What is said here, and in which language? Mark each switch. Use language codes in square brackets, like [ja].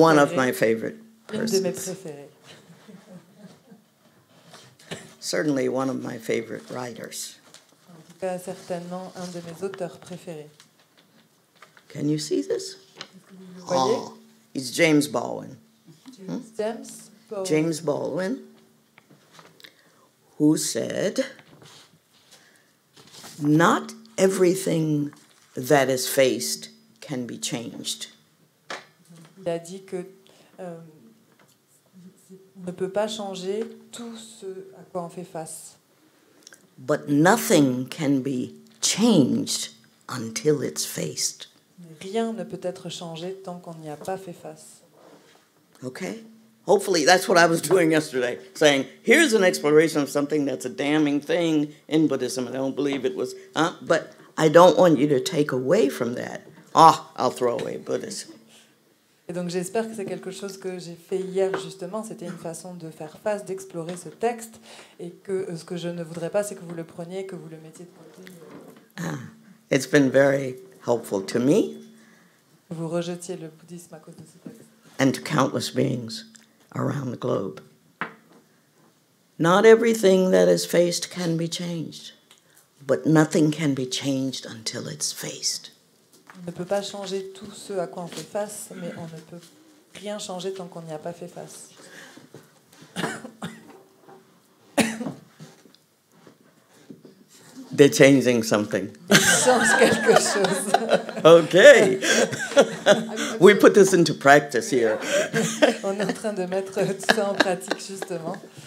[en] one of my favorite [fr] une de mes [en] persons, [fr] préférées, [en] certainly one of my favorite writers. [fr] en tout cas certainement un de mes auteurs préférés. [en] Can you see this? [fr] Vous voyez, [en] It's James Baldwin. James Baldwin, James Baldwin, who said, "Not everything that is faced can be changed. [fr] il a dit que on ne peut pas changer tout ce à quoi on fait face. [en] But nothing can be changed until it's faced." [fr] Mais rien ne peut être changé tant qu'on n'y a pas fait face. [en] Okay? Hopefully that's what I was doing yesterday, saying, here's an exploration of something that's a damning thing in Buddhism. I don't believe it was, but I don't want you to take away from that. I'll throw away Buddhism. [fr] Et donc j'espère que c'est quelque chose que j'ai fait hier justement, c'était une façon de faire face, d'explorer ce texte, et que ce que je ne voudrais pas, c'est que vous le preniez, que vous le mettiez de côté. [en] It's been very helpful to me [fr] Que vous rejetiez le bouddhisme à cause de ce texte. [en] and to countless beings around the globe. Not everything that is faced can be changed, but nothing can be changed until it's faced. [fr] On ne peut pas changer tout ce à quoi on fait face, mais on ne peut rien changer tant qu'on n'y a pas fait face. [en] They're changing something. [fr] Ils changent quelque chose. [en] Okay. We put this into practice here. [fr] On est en train de mettre tout ça en pratique justement.